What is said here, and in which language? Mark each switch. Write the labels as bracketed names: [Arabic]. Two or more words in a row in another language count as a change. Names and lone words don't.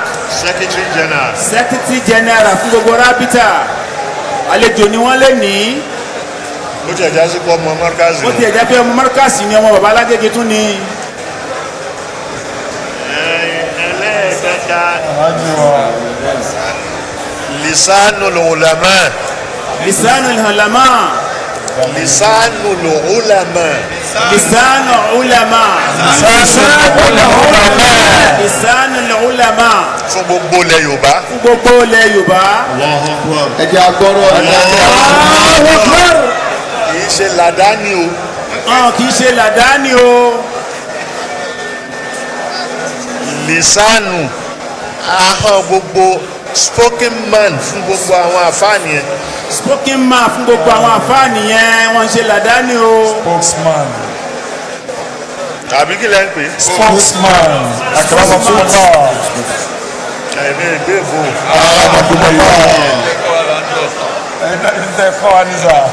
[English] secretary general. secretary general [Yoruba] fún gbogbo rábítà àlejò ni wọ́n lé ní. ó ti ẹ̀já sí pé ọmọ markaz ni. ó ti ẹ̀já pé ọmọ markaz ni ọmọ bàbá alágége tún ni. ẹlẹ́ẹ̀kẹta [Arabic] لسان العلماء. لسان العلماء. لسان العلماء. لسان العلماء. لسان العلماء. [Yoruba] fún gbogbo ilẹ̀ Yorùbá. fún gbogbo ilẹ̀ Yorùbá. ẹ jẹ́ agbọ́rọ̀ kì í ṣe làdáni o. kì í ṣe làdáni o. lisanu ahọ́n gbogbo [English] spoken man [Yoruba] fún gbogbo àwọn àfáàní yẹn. [English] spoken man [Yoruba] fún gbogbo àwọn àfáàní yẹn wọ́n ń ṣe làdáni o. spokesman. tàbí kí lẹ́ ń pè é. spokesman. àkàràmọ fún ọba. ẹ̀mí ìgbéèbò. ẹ kọ́ wa ní sà.